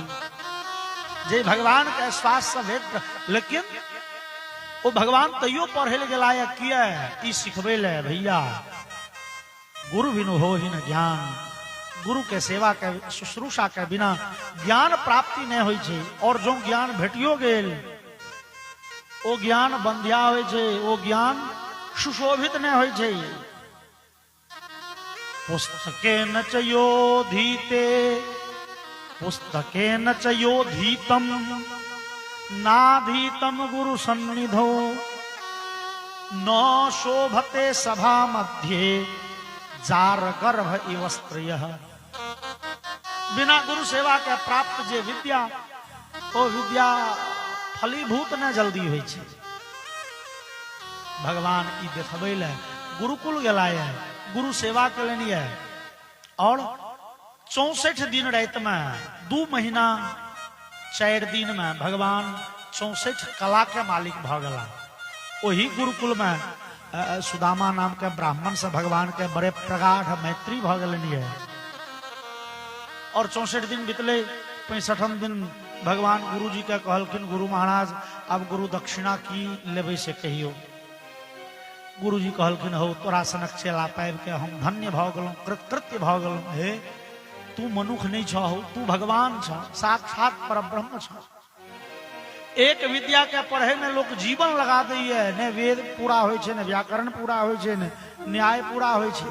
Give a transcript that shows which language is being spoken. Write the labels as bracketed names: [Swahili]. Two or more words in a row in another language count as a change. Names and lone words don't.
[Maithili] जे भगवान के श्वास से वेद, लेकिन वो भगवान तैयो पढ़े ले गेला है किया ई सिखबे ले भैया। गुरु बिनु हो ही न ज्ञान, गुरु के सेवा के शुश्रूषा के बिना ज्ञान प्राप्ति नहीं होई छे। और जो ज्ञान भेटियो गेल ओ ज्ञान बंध्या होय छे, ओ ज्ञान सुशोभित नहीं होय छे। [Sanskrit] पुस्तके न चयोधीते, पुस्तके न चयोधीतम, नाधीतम गुरु सन्निधौ, न शोभते सभा मध्ये, जार गर्भ इव स्त्रियः। [Maithili] बिना गुरु सेवा के प्राप्त जे विद्या, ओ विद्या फलीभूत न जल्दी होय छै। भगवान ई देखबै ले गुरुकुल गेला है, गुरु सेवा केलनि है। और 64 दिन रात में 2 महीना 4 दिन में भगवान 64 कला के मालिक भ गेला। वही गुरुकुल में सुदामा नाम के ब्राह्मण से भगवान के बड़े प्रगाढ़ मैत्री भ गेलनि है। और 64 दिन बीतले, 65 दिन भगवान गुरु जी के कहलखिन गुरु महाराज अब गुरु दक्षिणा की लेबै से कहियो। गुरु जी कहलखिन हो तोरा सनक चेला पाबि के हम धन्य भ गेलहुं, कृतकृत्य भ गेलहुं। हे तू मनुख नहीं छ, तू भगवान छ, साक्षात परब्रह्म छ। एक विद्या के पढ़े में लोग जीवन लगा दैए, ने वेद पूरा होय छै, ने व्याकरण पूरा होय छै, ने न्याय पूरा होय छै।